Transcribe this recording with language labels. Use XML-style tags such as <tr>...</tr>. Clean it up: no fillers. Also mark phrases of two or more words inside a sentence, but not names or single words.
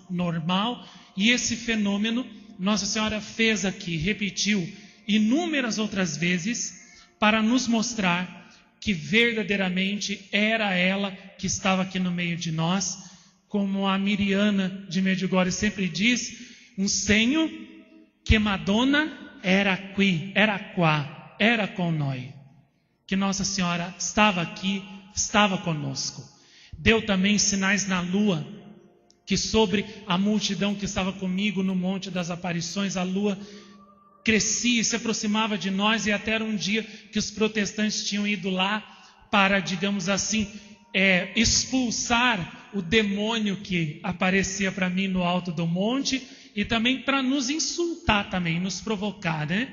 <pt>normal, e esse fenômeno Nossa Senhora fez aqui, repetiu inúmeras outras vezes, para nos mostrar que verdadeiramente era ela que estava aqui no meio de nós, como a Miriana de Medjugorje sempre diz,</pt> <it>um segno que Madonna era qui, era qua, era con noi,</it> <pt>que Nossa Senhora estava aqui, estava conosco. Deu também sinais na lua, que sobre a multidão que estava comigo no Monte das Aparições, a lua crescia e se aproximava de nós, e até era um dia que os protestantes tinham ido lá para, digamos assim, expulsar o demônio que aparecia para mim no alto do monte, e também para nos insultar também, nos provocar, né?</pt>